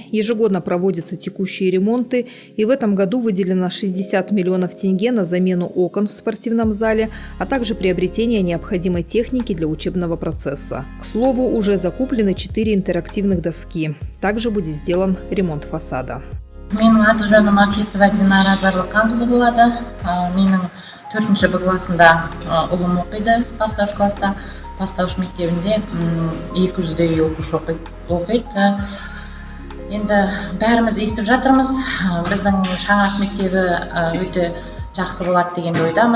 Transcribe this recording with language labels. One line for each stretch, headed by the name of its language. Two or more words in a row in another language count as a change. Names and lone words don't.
Russian: Ежегодно проводятся текущие ремонты. И в этом году выделено 60 миллионов тенге на замену окон в спортивном зале, а также приобретение необходимой техники для учебного процесса. К слову, уже закуплены 4 интерактивных доски. Также будет сделан ремонт фасада.
Kazakh: Менің аты жөнім Ахитова Динара Зарлықанқызы болады. Менің 4-ші Б классында ұлым оқиды, бастауыш класста. Бастауыш мектебінде 200-дей оқушы оқиды. Енді бәріміз естіп жатырмыз. Біздің Шаңырақ мектебі өте жақсы болады деген ойдамыз.